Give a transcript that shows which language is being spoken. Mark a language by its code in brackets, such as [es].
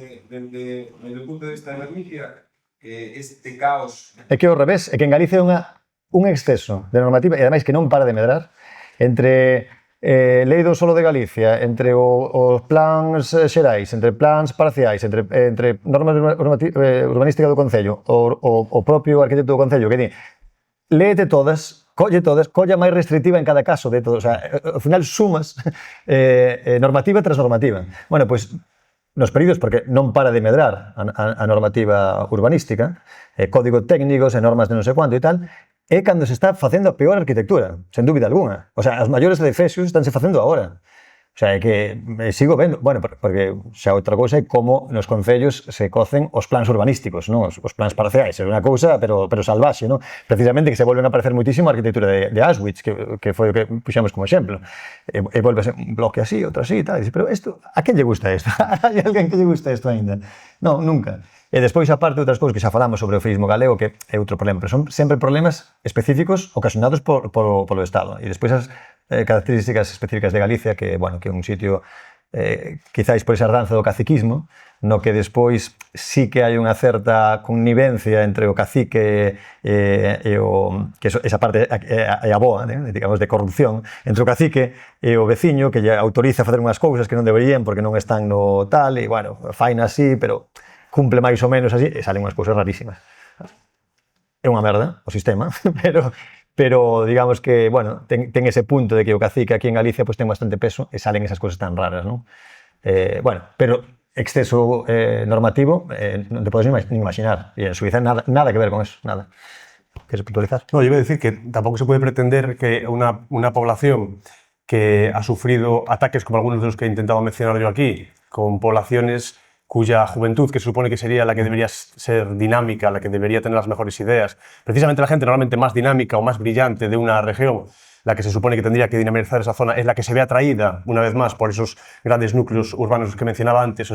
[gl] Desde o punto de vista de Galicia, este caos... É que ao revés, é que en Galicia é un exceso de normativa, e ademais que non para de medrar, entre lei do solo de Galicia, entre os plans xerais, entre plans parciais, entre normas urbanística do Concello, o propio arquitecto do Concello, que di, léete todas, colla máis restrictiva en cada caso de todo, o sea, ao final sumas normativa tras normativa. Bueno, pois, nos períodos, porque non para de medrar a normativa urbanística, código técnicos e normas de non sei cuánto e tal, é cando se está facendo a peor arquitectura, sen dúbida alguna. O sea, as maiores edificios estánse facendo agora. O sea, é que sigo vendo, bueno, porque xa outra cousa é como nos concellos se cocen os plans urbanísticos, non? Os plans parciais, é unha cousa, pero salvaxe, non? Precisamente que se volven a aparecer muitísimo a arquitectura de Auschwitz, que foi o que puxamos como exemplo. E volve a ser un bloque así, outro así, e tal. E dice, pero isto, a quen lle gusta isto? Hai alguén que lle gusta isto ainda? Non, nunca. E despois, aparte, outras cousas que xa falamos sobre o feísmo galego, que é outro problema, pero son sempre problemas específicos ocasionados polo Estado. E despois as características específicas de Galicia, que, bueno, que é un sitio, quizáis por esa herdanza do caciquismo, no que despois sí que hai unha certa connivencia entre o cacique e o... que esa parte é a boa, digamos, de corrupción, entre o cacique e o veciño, que lle autoriza a facer unhas cousas que non deberían porque non están no tal, e, bueno, faina así, pero cumple máis ou menos así, e salen unhas cousas rarísimas. É unha merda o sistema, pero digamos que, bueno, ten ese punto de que o cacique aquí en Galicia pues ten bastante peso e salen esas cousas tan raras, non? Bueno, pero exceso normativo non te podes nin imaginar, e en Suiza nada que ver con eso, nada. [es] ¿Quieres puntualizar? No, yo iba a decir que tampoco se puede pretender que una población que ha sufrido ataques como algunos de los que he intentado mencionar yo aquí, con poblaciones cuya juventud, que se supone que sería la que debería ser dinámica, la que debería tener las mejores ideas, precisamente la gente normalmente más dinámica o más brillante de una región, la que se supone que tendría que dinamizar esa zona, es la que se ve atraída, una vez más, por esos grandes núcleos urbanos que mencionaba antes.